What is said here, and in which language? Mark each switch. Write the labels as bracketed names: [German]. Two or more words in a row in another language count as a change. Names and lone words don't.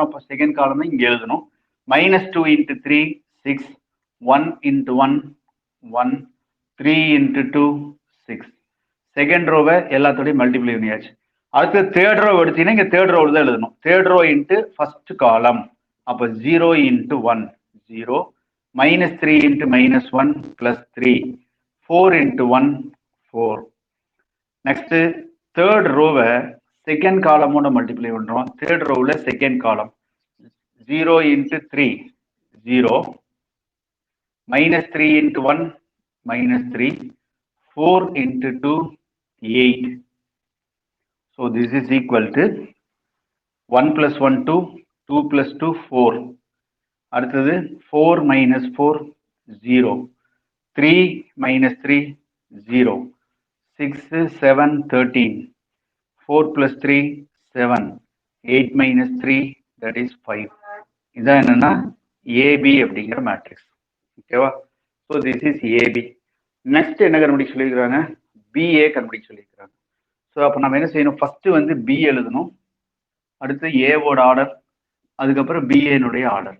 [Tamil] அப்போ [English] second column [Tamil] இங்கே எழுதணும். [English] -2 into 3 6 1 into 1 1 3 into 2 6. second row [Tamil] எல்லாத்தோடையும் மல்டிப்ளை பண்ணியாச்சு. அடுத்து [English] third row [Tamil] எடுத்தீங்கன்னா இங்கே [English] third row [Tamil] தான் எழுதணும். [English] third row into first column. அப்போ 0 into 1 0 -3 into -1 plus 3 4 into 1 4. next third row second column multiply [Tamil] பண்ணுறோம். [English] third row second column 0 into 3 0 -3 into 1 -3 4 into 2 8. So this is equal to 1 plus 1 2 2 plus 2 4. அடுத்தது 4 minus 4 0 3 minus 3 0 6 7 13 4 plus 3 7 8 minus 3 that is 5. [Tamil] இதான் என்னன்னா ஏபி அப்படிங்கிற மேட்ரிக்ஸ். [English] ஓகேவா? so this is AB. [Tamil] நெக்ஸ்ட் என்ன கண்டுபிடிக்க சொல்லியிருக்கிறாங்க? பிஏ கண்டுபிடிக்க சொல்லியிருக்கிறாங்க. ஸோ அப்போ நம்ம என்ன செய்யணும்? ஃபர்ஸ்ட் வந்து பி எழுதணும். அடுத்து ஏவோட ஆர்டர், அதுக்கப்புறம் பிஏனுடைய ஆர்டர்.